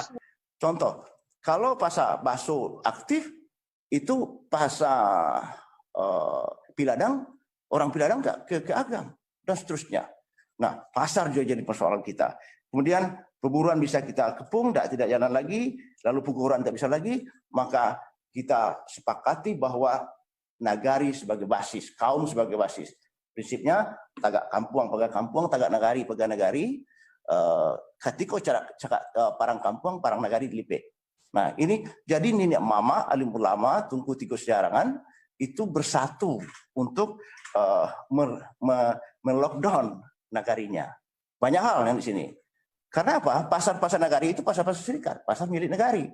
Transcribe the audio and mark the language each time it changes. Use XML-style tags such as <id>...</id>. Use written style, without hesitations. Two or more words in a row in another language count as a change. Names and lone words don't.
<id>Contoh, kalau pasar bakso aktif, itu pasar Piladang, orang Piladang ke Agam, dan seterusnya. Nah, pasar juga jadi persoalan kita. Kemudian perburuan bisa kita kepung, tidak jalan lagi, lalu pengukuran tidak bisa lagi, maka kita sepakati bahwa nagari sebagai basis, kaum sebagai basis. Prinsipnya,</id> <min>tagak kampuang, pegang kampuang, tagak nagari, pegang nagari, katiko cakap parang kampuang, parang nagari dilipek.</min> <id>Nah, ini jadi Nenek Mama, alim ulama, Tunku Tiga Sejarangan, itu bersatu untuk melockdown nagarinya. Banyak hal yang di sini. Karena apa? Pasar-pasar nagari itu pasar-pasar serikat, pasar milik negari.</id>